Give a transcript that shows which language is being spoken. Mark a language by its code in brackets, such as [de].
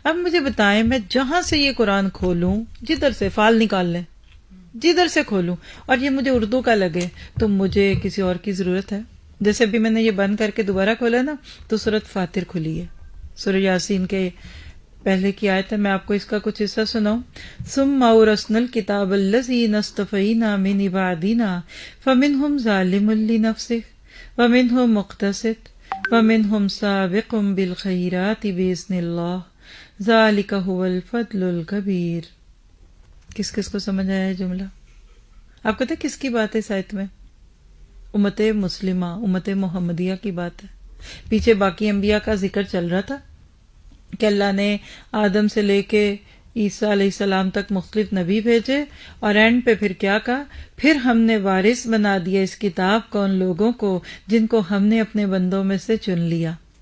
[ur] اب مجھے بتائیں، میں جہاں سے یہ قرآن کھولوں، جدھر سے فال نکال لیں، جدھر سے کھولوں، اور یہ مجھے اردو کا لگے، تو مجھے کسی اور کی ضرورت ہے. جیسے ابھی میں نے یہ بند کر کے دوبارہ کھولا نا، تو سورۃ فاطر کھلی ہے، سورہ یاسین کے پہلے کی آیت ہے. میں آپ کو اس کا کچھ حصہ سناؤں. [ar] ثم اورثنا الکتاب الذین اصطفینا من عبادنا فمنهم ظالم لنفسه ومنهم مقتصد ومنهم سابق بالخیرات باذن اللہ ذلک هو الفضل الکبیر. [ur] کس کس کو سمجھ آیا ہے جملہ؟ آپ کہتے ہیں کس کی بات ہے اس آیت میں؟ امت مسلمہ، امت محمدیہ کی بات ہے. پیچھے باقی انبیاء کا ذکر چل رہا تھا کہ اللہ نے آدم سے لے کے عیسیٰ علیہ السلام تک مختلف نبی بھیجے، اور اینڈ پہ پھر کیا کہا؟ پھر ہم نے وارث بنا دیا اس کتاب کو ان لوگوں کو جن کو ہم نے اپنے بندوں میں سے چن لیا.